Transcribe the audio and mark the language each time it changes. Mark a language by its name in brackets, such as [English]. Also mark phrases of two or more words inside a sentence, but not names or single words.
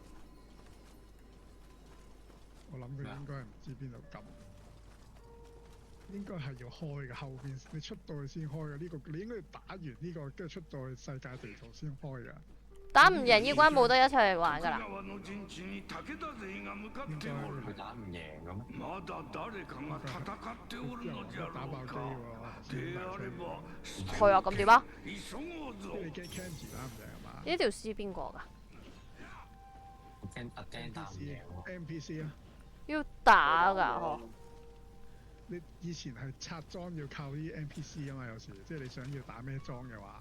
[Cantonese] 我諗佢應該係唔知邊度撳，應該係要開嘅。後邊你出到去先開嘅。呢個你應該要打完呢個，跟住出到去世界地圖先開㗎。打唔贏呢關冇得一齊嚟玩㗎啦。應該佢打唔贏嘅咩？ [Japanese] まだ誰かが戦っておるのじゃ [Cantonese] 打爆機 [Japanese] ろうか。 [Cantonese] 喎。 [Japanese] であれば、 [Cantonese] 係啊，咁點啊？ [Japanese] 急ごうぞ。 [Cantonese] 你驚 Kenji 打唔贏係嘛呢條屍邊個㗎？驚打唔贏喎。？NPC 啊！要打㗎嗬。你以前係拆裝要靠啲 NPC 啊嘛，有時即係你想要打咩裝嘅話。